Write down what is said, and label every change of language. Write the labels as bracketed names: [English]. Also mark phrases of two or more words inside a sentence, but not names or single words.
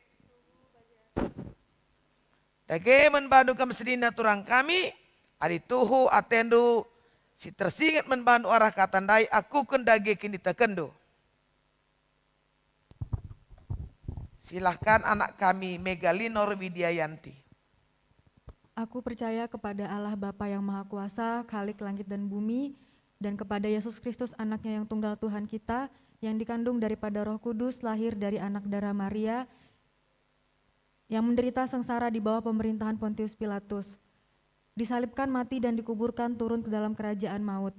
[Batak Karo] Dage membantu kami sedina turang kami adi tuhu atendu si tersingat membantu arah katandai aku kendage kini tekendu. [Indonesian] Silahkan anak kami Megalinor Widyayanti. Aku percaya kepada Allah Bapa yang Maha Kuasa, Khalik langit dan bumi, dan kepada Yesus Kristus anaknya yang tunggal Tuhan kita, yang dikandung daripada Roh Kudus, lahir dari anak darah Maria, yang menderita sengsara di bawah pemerintahan Pontius Pilatus, disalibkan mati dan dikuburkan turun ke dalam kerajaan maut.